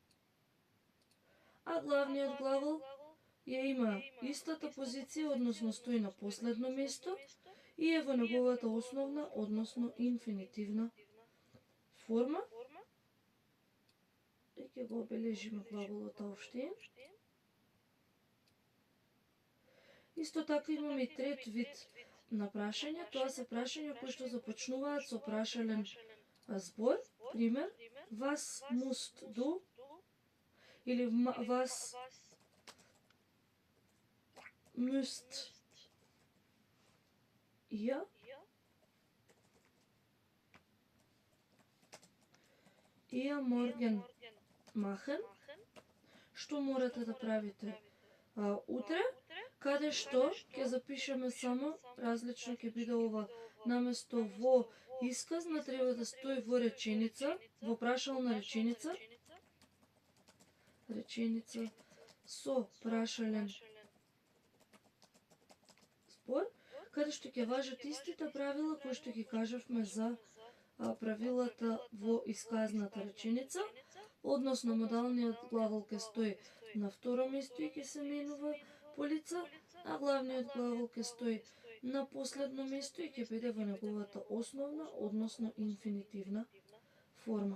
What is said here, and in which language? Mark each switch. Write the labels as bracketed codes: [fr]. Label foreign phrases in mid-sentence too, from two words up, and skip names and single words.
[mk] А главниот глагол ја има истата позиција, односно стои на последно место и е во неговата основна, односно инфинитивна форма. И ќе го обележиме глаголот aufstehen. Исто така имаме и трет вид на прашања. Тоа се прашања кои што започнуваат со прашален збор. Пример, [de] was musst du? [mk] Или [de] was müsst ihr? Ihr morgen machen? [mk] Што морате да правите утре? Каде што ќе запишеме само различно ќе биде ова наместо во исказна треба да стои во реченица, во прашална реченица. Реченица со прашален збор, каде што ќе важат истите правила кои што ги кажавме за правилата во исказната реченица, односно модалниот глагол ќе стои на второ место и ќе се менува по лица, а главниот глагол ќе стои на последно место и ќе биде во неговата основна, односно инфинитивна форма.